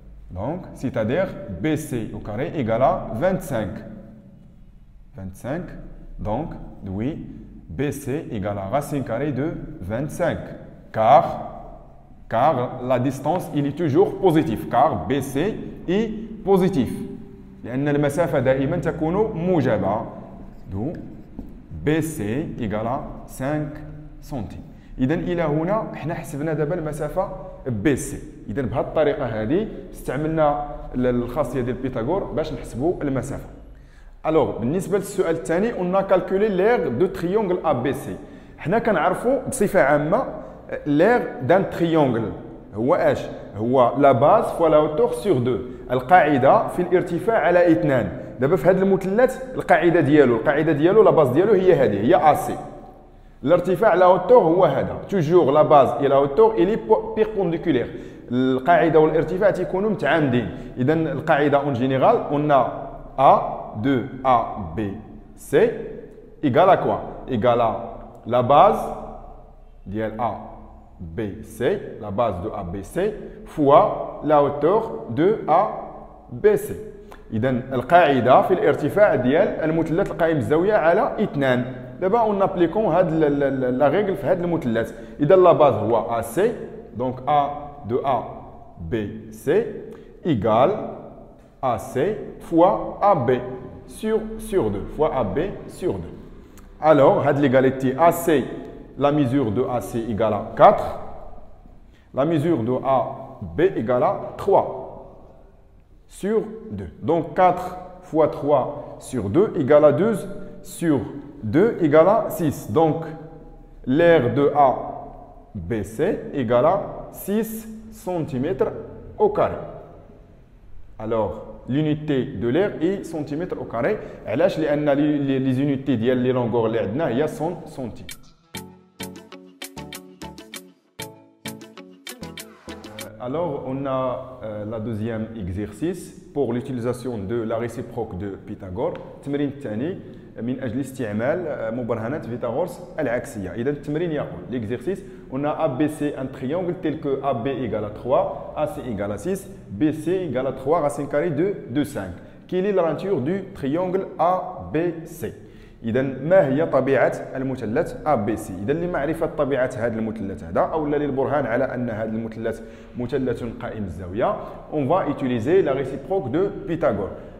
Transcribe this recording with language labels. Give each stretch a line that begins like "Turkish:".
French: Donc, c'est-à-dire BC au carré égale à 25. 25, donc oui, BC égale à racine carrée de 25, car la distance il est toujours positive, car BC est positif.
Arabic: لأن المسافة دائما تكون موجبة.
French: Donc BC égale à 5 centimes.
Arabic: إذا إلى هنا احنا حسبنا دابا المسافة BC. إذا بهذه الطريقة هذه استعملنا الخاصية ديال بيثاغور باش نحسبوا المسافة.
French: Alors,
Arabic: بالنسبة للسؤال الثاني
French: on a calculé l'aire de triangle ABC.
Arabic: حنا كنعرفوا بصفة عامة
French: l'aire d'un triangle
Arabic: هو اش؟ هو
French: la base fois la hauteur sur 2.
Arabic: القاعدة في الارتفاع على 2. دابا في هذا المثلث القاعدة ديالو
French: لا باز
Arabic: ديالو هي هذه هي AC. الارتفاع
French: la hauteur
Arabic: هو هذا.
French: Toujours la base et la hauteur il est perpendiculaire.
Arabic: القاعدة والارتفاع تيكونوا متعامدين. إذا القاعدة
French: en général on a A de A, B, C égale à quoi? Égale à la base de A, B, C, la base de A, B, C, fois la hauteur de A, B, C.
Arabic: اذا القاعده في الارتفاع ديال المثلث القائم الزاويه على 2. دابا
French: اون نابليكون هاد لا ريغل في هذا المثلث. اذا لا باز هو ا سي دونك ا دو ا بي سي ايغال ا سي فوا ا بي sur 2 fois AB sur 2. Alors, l'égalité AC, la mesure de AC égale à 4. La mesure de AB égale à 3 sur 2. Donc 4 fois 3 sur 2 égale à 12 sur 2 égale à 6. Donc l'aire de ABC égale à 6 cm au carré. Alors, l'unité de l'air est centimètre au carré.
Arabic: علاش لان
French: les unités
Arabic: ديال
French: les longueurs
Arabic: اللي عندنا هي centimètres.
French: Alors, on a la deuxième exercice pour l'utilisation de la réciproque de Pythagore.
Arabic: التمرين الثاني من أجل استعمال مبرهنات فيثاغورس العكسية. إذا التمرين يقول
French: l'exercice on a ABC un triangle tel que AB égale à 3, AC égale à 6, BC égale à 3 racine carrée de 5. Quelle est la nature du triangle ABC?
Arabic: إذا ما هي طبيعة المثلث ABC؟ إذا لمعرفة طبيعة هذا المثلث هذا أو للبرهان على أن هذا المثلث مثلث قائم الزاوية
French: on va utiliser la réciproque de Pythagore.